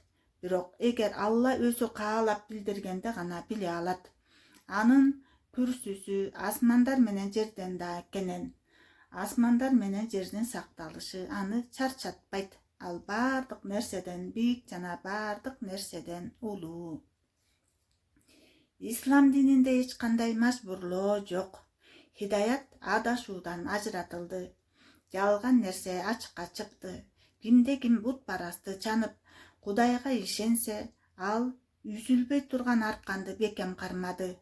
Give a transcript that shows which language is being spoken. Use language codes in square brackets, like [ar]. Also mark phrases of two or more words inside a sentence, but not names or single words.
[ky] Бирок эгер Аллах өзү каалап билдиргенде гана биле алат. Анын күрсүсү асмандар менен жерден да кенен. Асмандар менен жердин сакталышы аны чарчатпайт. Ал бардык нерседен бийик жана бардык нерседен улуу. Ислам дининде эч кандай мажбурлоо жок. Хидаят адашуудан ажыратылды. Жалган нерсе ачыкка чыкты. Кимде ким бут парасты чанып, Кудайга ишенсе, ал үзүлбөй турган арканды бекем кармады.